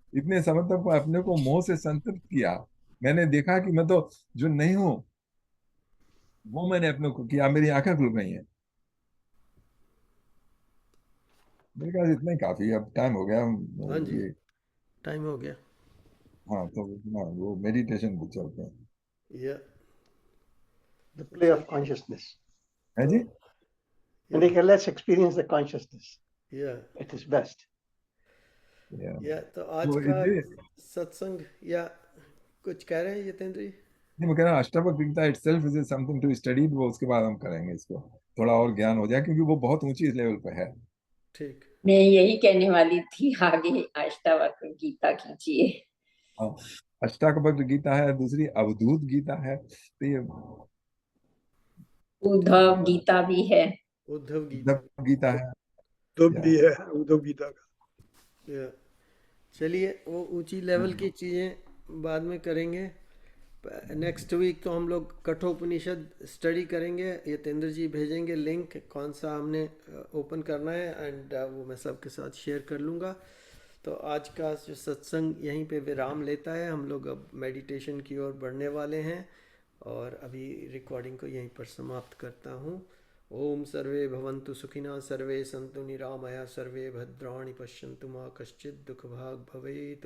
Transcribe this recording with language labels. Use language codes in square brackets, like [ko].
[hi] इतने समय तक मैं अपने को मोह से संतृप्त किया, मैंने देखा कि मैं तो जो नहीं हूँ वो मैंने अपने को किया, मेरी आंखें खुल गई हैं। मेरे ख्याल से इतना ही काफी है, अब टाइम हो गया। हाँ जी, ये टाइम हो गया। हाँ, तो इतना वो मेडिटेशन पे चलते हैं। या [en] The play of consciousness. [hi] है जी। [en] And they can let's experience the consciousness. या It is best. [hi] या तो आज तो का इसलिए सत्संग, या कुछ कह रहे हैं यतेंद्र जी? नहीं, मैं कह रहा हूँ Ashtavakra Gita [en] Itself is something to study. [hi] वो उसके बाद हम करेंगे इसको, थोड़ा और ज्ञान हो जाए, क्योंकि वो बहुत ऊंची लेवल पे है। ठीक। मैं यही कहने वाली थी, आगे अष्टावक्र गीता कीजिए। हाँ, अष्टावक्र गीता है, दूसरी अवधूत गीता है। तो ये उद्धव गीता भी है। उद्धव गीता। उद्धव गीता है। उद्धव भी है, उद्धव गीता का। या, चलिए वो ऊंची लेवल की चीज़ें बाद में करेंगे। नेक्स्ट वीक तो हम लोग कठोपनिषद स्टडी करेंगे। यतेंद्र जी भेजेंगे लिंक कौन सा हमने ओपन करना है, एंड वो मैं सबके साथ शेयर कर लूँगा। तो आज का जो सत्संग यहीं पे विराम लेता है। हम लोग अब मेडिटेशन की ओर बढ़ने वाले हैं, और अभी रिकॉर्डिंग को यहीं पर समाप्त करता हूँ। [sa] ओम सर्वे भवन्तु सुखिनः, सर्वे सन्तु निरामया, सर्वे भद्राणि पश्यन्तु मा कश्चित् दुःखभाग् भवेत्।